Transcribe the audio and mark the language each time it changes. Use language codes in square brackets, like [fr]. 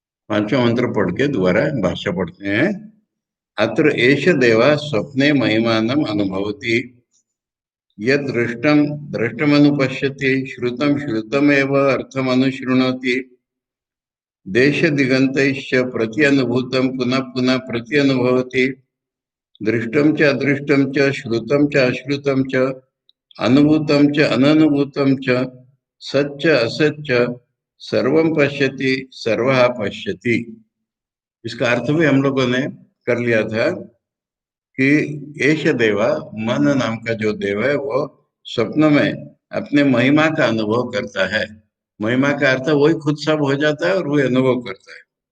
[hi] 5वां मंत्र पढ़ के दोबारा भाष्य पढ़ते हैं। [sa] अत्र एष देवा स्वप्ने महिमानम अनुभवति यद दृष्टम दृष्टमनुपश्यति श्रुतम श्रुतमेव अर्थमनुशृणोति देश दिगंतैश्च प्रत्यनुभूतं पुनः पुनः प्रत्यनुभवति दृष्टं च अदृष्टं च श्रुतं च अश्रुतं च अनुभूतं च अननुभूतं च सच्च असच्च सर्वं पश्यति सर्वः पश्यति। [hi] इसका अर्थ भी हम लोगों ने कर लिया था कि एष देवा, मन नाम का जो देव है, वो स्वप्न में अपने महिमा का अनुभव करता है। महिमा का अर्थ वही खुद सब हो जाता है और वही अनुभव करता है।